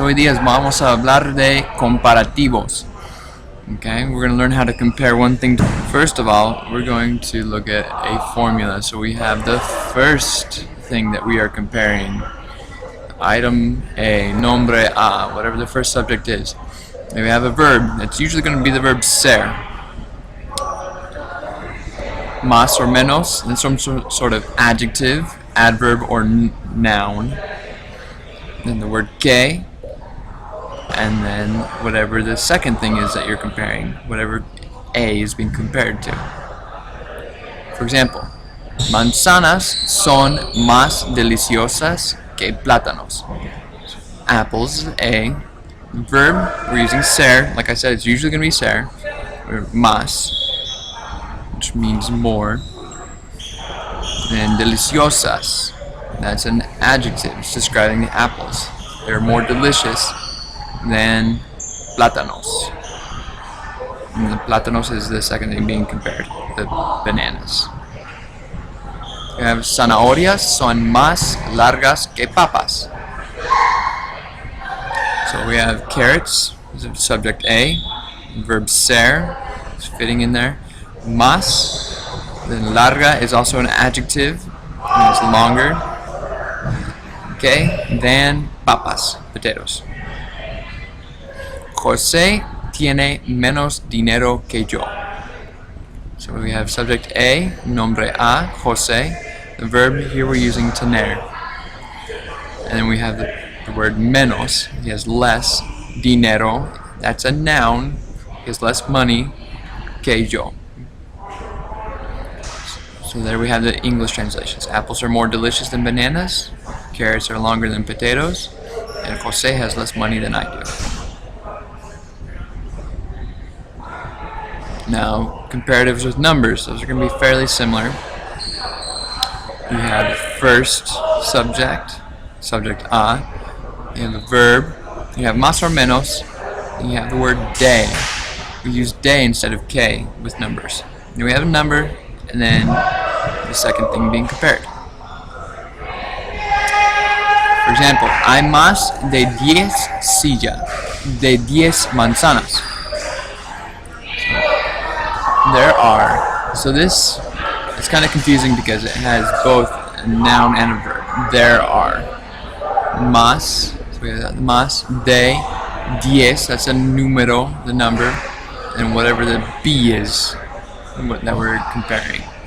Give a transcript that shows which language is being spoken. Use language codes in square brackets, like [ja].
[es] Hoy día vamos a hablar de comparativos. [en] Okay, we're going to learn how to compare one thing. First of all, we're going to look at a formula. So we have the first thing that we are comparing. Item A, nombre A, whatever the first subject is. And we have a verb. It's usually going to be the verb ser. Más or menos, and some sort of adjective, adverb, or noun. Then the word que, and then whatever the second thing is that you're comparing, whatever A is being compared to. For example, [es] manzanas son más deliciosas que plátanos. [en] Apples, A. Verb, we're using ser. Like I said, it's usually going to be ser, or más, which means more. And deliciosas, that's an adjective. It's describing the apples. They're more delicious than plátanos. And the plátanos is the second thing being compared, the bananas. [es] We have zanahorias son más largas que papas. [en] So we have carrots, subject A, verb ser, is fitting in there. Más, then larga is also an adjective, and it's longer. Okay, than papas, potatoes. [es] José tiene menos dinero que yo. [en] So we have subject A, nombre A, José. The verb here we're using tener. And then we have the word menos. He has less. Dinero, that's a noun. He has less money [es] que yo. [en] So there we have the English translations. Apples are more delicious than bananas. Carrots are longer than potatoes. And Jose has less money than I do. Now, comparatives with numbers. Those are going to be fairly similar. You have first subject, subject A. You have a verb. You have más or menos. And you have the word de. We use de instead of que with numbers. Then we have a number, and then the second thing being compared. For example, [es] hay más de 10 sillas, de 10 manzanas. [en] There are. So this is kind of confusing because it has both a noun and a verb. There are. Más, so we have más de 10, that's a número, the number, and whatever the B is that we're comparing.